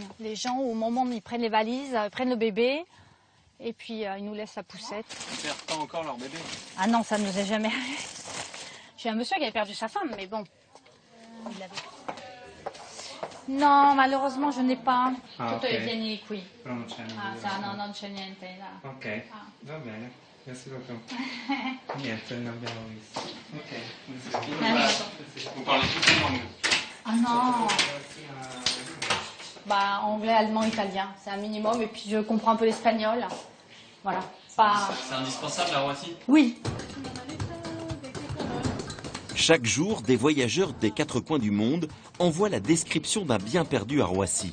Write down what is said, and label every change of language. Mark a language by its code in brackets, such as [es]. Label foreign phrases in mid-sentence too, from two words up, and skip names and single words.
[fr] Les gens, au moment où ils prennent les valises, prennent le bébé, et puis ils nous laissent la poussette. Ils perdent pas encore leur bébé? Ah non, ça ne nous est jamais arrivé. J'ai un monsieur qui avait perdu sa femme, mais bon. Il avait... No, malheureusement, je n'ai pas. [it] Tutto è pieni qui. Però non c'è Non c'è niente là. Ok, va bene. [fr] Merci beaucoup. [it] Niente, non abbiamo visto. Ok. [fr] Vous parlez toutes les langues? Ah non. Anglais, allemand, italien, c'est un minimum. Et puis je comprends un peu l'espagnol. Voilà. C'est indispensable à Roissy? Oui. Chaque jour, des voyageurs des quatre coins du monde envoient la description d'un bien perdu à Roissy.